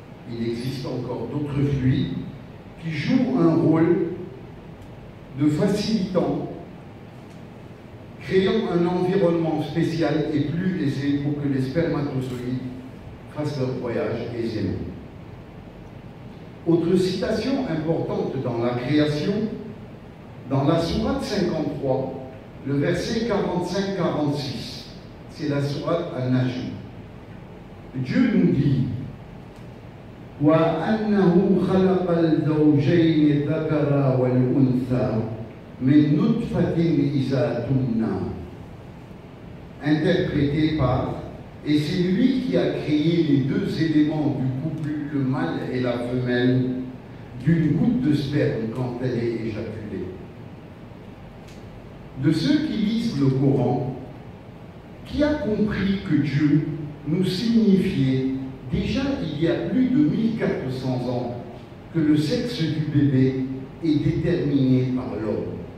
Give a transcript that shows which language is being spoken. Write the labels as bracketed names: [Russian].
[French] Il existe encore d'autres fluides qui jouent un rôle de facilitant, créant un environnement spécial et plus aisé pour que les spermatozoïdes fassent leur voyage aisément. Autre citation importante dans la création, dans la sourate 53, le verset 45-46, c'est la sourate Al-Najm. Dieu nous dit [Arabic] وَأَنَّهُ خَلَقَ الزَّوْجَيْنِ الذَّكَرَ وَالْأُنثَى مِنْ نُطْفَةٍ إِذَا تُمْنَى. [French] Interprété par « Et c'est lui qui a créé les deux éléments du couple, le mâle et la femelle, d'une goutte de sperme quand elle est éjaculée. » De ceux qui lisent le Coran, qui a compris que Dieu nous signifiait déjà il y a plus de 1400 ans que le sexe du bébé est déterminé par l'homme.